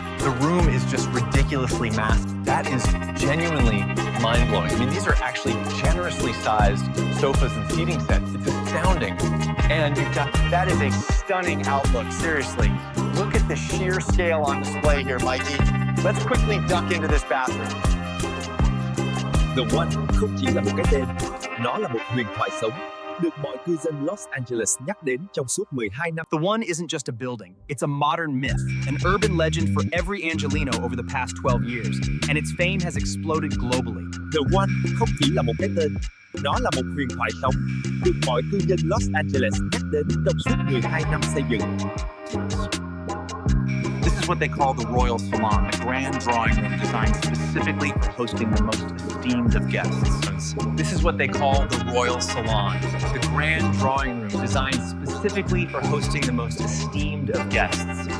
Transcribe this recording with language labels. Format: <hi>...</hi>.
<en>The room is just ridiculously massive. That is genuinely mind-blowing. I mean, these are actually generously sized sofas and seating sets. It's astounding. And you've got, that is a stunning outlook, seriously. Look at the sheer scale on display here, Mikey. Let's quickly duck into this bathroom.</en> <vi>The One không chỉ là một cái tên, nó là một huyền thoại sống, được mọi cư dân Los Angeles nhắc đến trong suốt 12 năm.</vi> <en>The One isn't just a building, it's a modern myth, an urban legend for every Angelino over the past 12 years, and its fame has exploded globally.</en> <vi>The One không chỉ là một cái tên, nó là một huyền thoại sống, được mọi cư dân Los Angeles nhắc đến trong suốt 12 năm xây dựng.</vi> <en>This is what they call the Royal Salon, a grand drawing room designed specifically for hosting the most esteemed of guests. This is what they call the Royal Salon, the grand drawing room designed specifically for hosting the most esteemed of guests.</en>